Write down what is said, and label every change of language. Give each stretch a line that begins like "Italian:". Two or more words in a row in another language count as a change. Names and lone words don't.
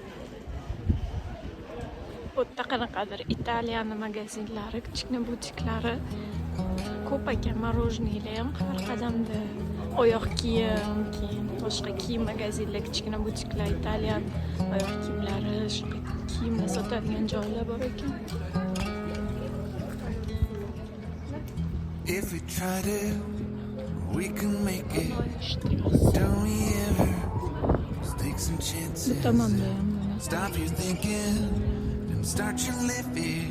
Uzbek: Bu yerda qanaqadir Italiyani magazinlari, kichkina butiklari ko'p ekan. Marojniylar ham har qadamda. Oyoq kiyim, boshqa kiyim magazinlar, kichkina butiklar, Italiyan oyoq kiyimlari, kiyimlar sotadigan joylar bor ekan.
English: If we try to, we can make it. Don't we ever just take some chances? Stop your thinking and start your living.